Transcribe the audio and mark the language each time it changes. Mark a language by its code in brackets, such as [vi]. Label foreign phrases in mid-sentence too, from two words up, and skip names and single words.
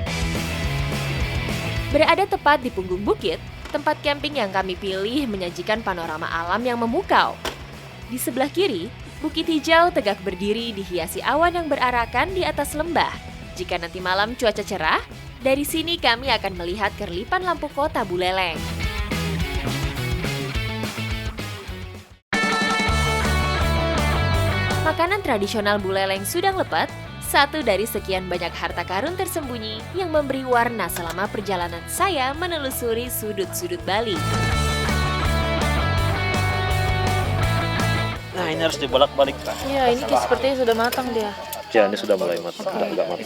[id] Berada tepat di punggung bukit, tempat camping yang kami pilih menyajikan panorama alam yang memukau. Di sebelah kiri, bukit hijau tegak berdiri dihiasi awan yang berarakan di atas lembah. Jika nanti malam cuaca cerah, dari sini kami akan melihat kerlipan lampu kota Buleleng. Makanan tradisional Buleleng Sudang Lepet, satu dari sekian banyak harta karun tersembunyi yang memberi warna selama perjalanan saya menelusuri sudut-sudut Bali. Nah, ini harus dibolak-balik, Pak. Iya, ini sepertinya sudah matang dia. Ya, ini sudah mulai matang, sudah agak matang.